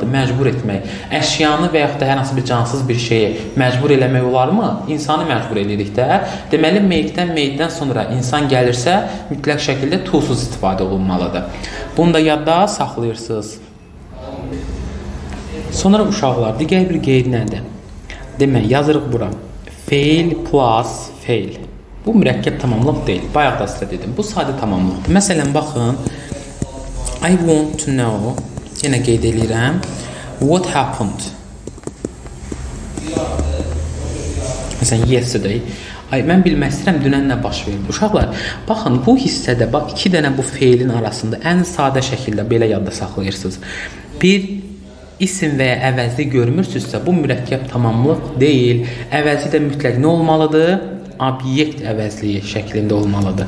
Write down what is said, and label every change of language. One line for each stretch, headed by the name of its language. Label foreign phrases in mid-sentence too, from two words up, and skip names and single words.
Azerbaijani: Məcbur etmək. Əşyanı və yaxud da hər hansı bir cansız bir şeyi məcbur eləmək olarmı? İnsanı məcbur edirik də. Deməli, make-dən, made-dən sonra insan gəlirsə, mütləq şəkildə to-suz istifadə olunmalıdır. Bunu da yadda saxlayırsınız. Sonra uşaqlar, digər bir qeyd nədir? Demək, yazırıq bura. Fail plus fail. Bu mürəkkəb tamamlıq deyil. Bayaq da sizə dedim. Bu sadə tamamlıqdır. Məsələn, baxın.
English: I want to know.
Azerbaijani: Yenə qeyd edirəm.
English: What happened?
Azerbaijani: Məsələn, yesterday. Ay, mən bilmək istəyirəm dünən nə baş verdi. Uşaqlar, baxın, bu hissədə bax 2 dənə bu feilin arasında ən sadə şəkildə belə yadda saxlayırsınız. Bir isim və ya əvəzli görmürsünüzsə, bu mürəkkəb tamamlıq deyil. Əvəzi də mütləq nə olmalıdır? Obyekt əvəzliyi şəklində olmalıdır.